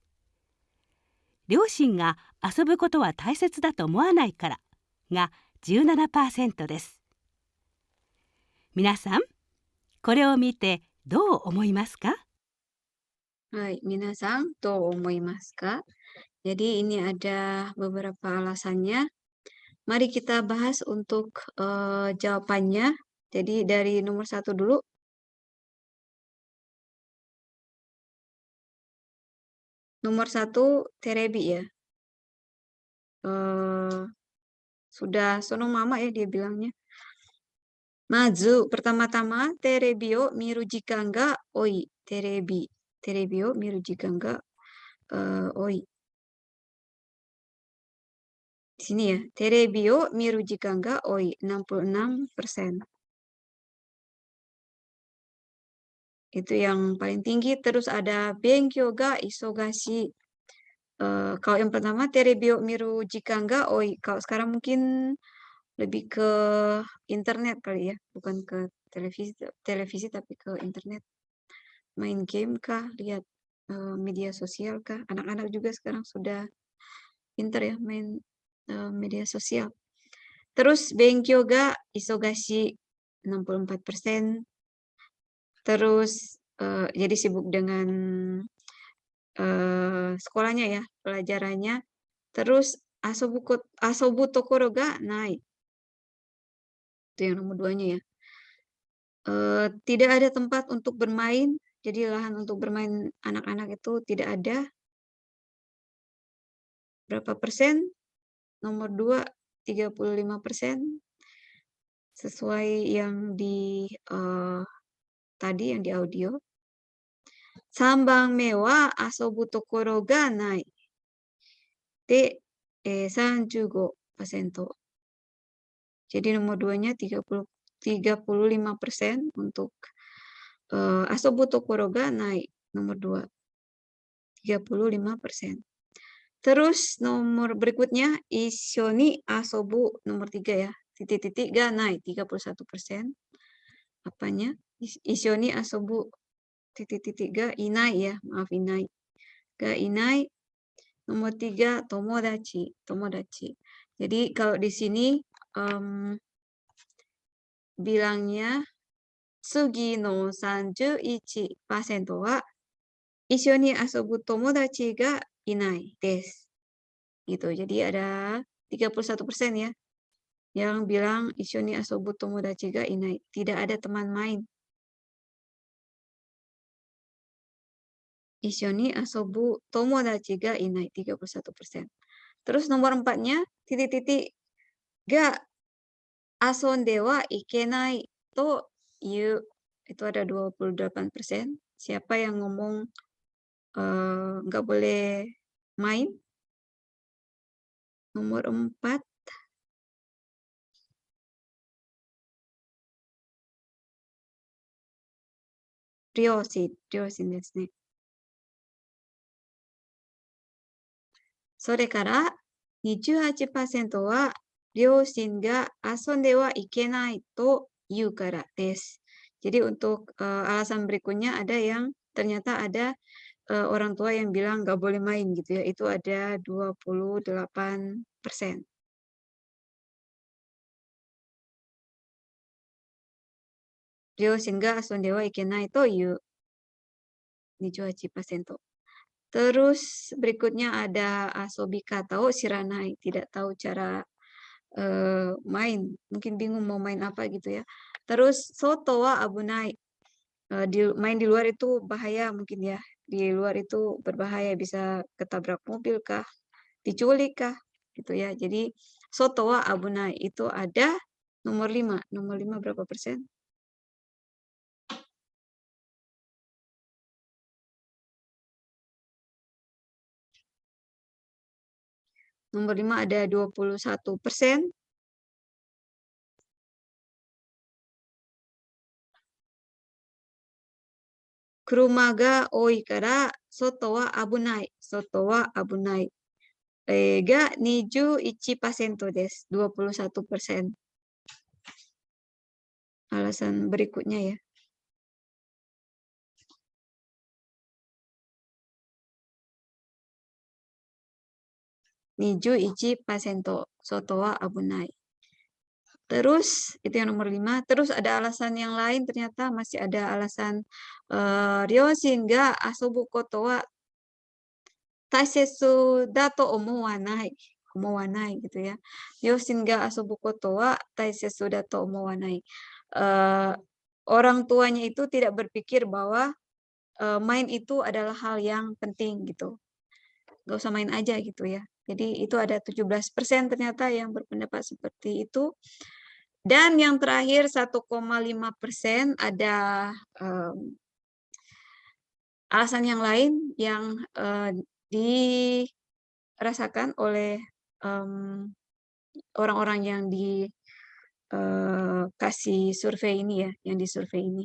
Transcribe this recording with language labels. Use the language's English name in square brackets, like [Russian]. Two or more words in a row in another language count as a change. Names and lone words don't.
[Japanese] 両親が遊ぶことは大切だと思わないからが 17% です。皆さん、これを見てどう思いますか？はい、皆さん、どう思いますか? [Indonesian] Jadi ini ada beberapa alasannya. Mari kita bahas untuk jawabannya. Jadi dari nomor 1 dulu. Nomor 1, terebi ya. Sudah [Japanese] そのまま [Indonesian] ya dia bilangnya. [Japanese] Mazu, pertama-tama テレビを見る時間が多い. テレビを見る時間が多い. [Indonesian] Di sini ya, [Japanese] テレビを見る時間が多い, 66%. [Indonesian] Itu yang paling tinggi. Terus ada [Japanese] 勉強が忙しい. Kalau yang pertama テレビを見る時間が多い. [Indonesian] Kalau sekarang mungkin lebih ke internet kali ya, bukan ke televisi tapi ke internet. Main game kah, lihat media sosial kah. Anak-anak juga sekarang sudah pintar ya main media sosial. [Japanese] Terus 勉強が忙しい 64%. [Indonesian] Terus jadi sibuk dengan sekolahnya ya, pelajarannya. [Japanese] Terus 遊ぶ所がない. [Indonesian] Itu yang nomor 2-nya ya. Tidak ada tempat untuk bermain, jadi lahan untuk bermain anak-anak itu tidak ada. Berapa persen? Nomor 2, 35%. Sesuai yang di tadi yang di audio. [Japanese] 三番目は遊ぶ所がない. De 35%. [Indonesian] Jadi nomor 2-nya 35% untuk [Japanese] 遊ぶ所がない. [Indonesian] Nomor 2, 35%. Terus nomor berikutnya [Japanese] 一緒に遊ぶ [Indonesian] nomor 3 ya. Titik-titik [Japanese] がない [Indonesian] 31%. Apanya? [Japanese] 一緒に遊ぶ titik-titik がいない ya. Maaf inai. がいない. [Indonesian] Nomor 3 [Japanese] tomodachi. [Indonesian] Jadi kalau di sini bilangnya [Japanese] 次の31%は一緒に遊ぶ友達がいないです. [Indonesian] Gitu. Jadi ada 31% ya yang bilang [Japanese] 一緒に遊ぶ友達がいない. [Indonesian] Tidak ada teman main. [Japanese] 一緒に遊ぶ友達がいない. 31%. [Indonesian] Terus nomor 4-nya titik-titik [Japanese] が遊んではいけないと言う. [Indonesian] Itu ada 28%. Siapa yang ngomong nggak boleh main? Nomor 4. [Japanese] 両親ですね. それから28%は両親が遊んではいけないと言うからです。 [Indonesian] Jadi untuk alasan berikutnya ada yang ternyata ada orang tua yang bilang nggak boleh main gitu ya. Itu ada 28%. [Japanese] 両親が遊んではいけないと言う 28%. [Indonesian] Terus berikutnya ada [Japanese] 遊び方を知らない, [Indonesian] tidak tahu cara main, mungkin bingung mau main apa gitu ya. Terus [Japanese] 外は危ない, [Indonesian] main di luar itu bahaya mungkin ya, di luar itu berbahaya, bisa ketabrak mobil kah, diculik kah, gitu ya. Jadi [Japanese] 外は危ない [Indonesian] itu ada nomor 5. Nomor 5 berapa persen? Nomor 5 ada 21%. [Japanese] 車が多いから外は危ない. 外は危ない. が21%です. 21%. [Indonesian] Alasan berikutnya ya. [Japanese] 二十一パーセント外は危ない. [Indonesian] Terus itu yang nomor 5. Terus ada alasan yang lain, ternyata masih ada alasan [Japanese] 両親が遊ぶことは大切だと思わない. [Indonesian] Omowanai gitu ya. [Japanese] 両親が遊ぶことは大切だと思わない. [Indonesian] Orang tuanya itu tidak berpikir bahwa main itu adalah hal yang penting gitu. Gak usah main aja gitu ya. Jadi itu ada 17% ternyata yang berpendapat seperti itu. Dan yang terakhir 1,5% ada alasan yang lain yang dirasakan oleh orang-orang yang dikasih survei ini ya, yang disurvei ini.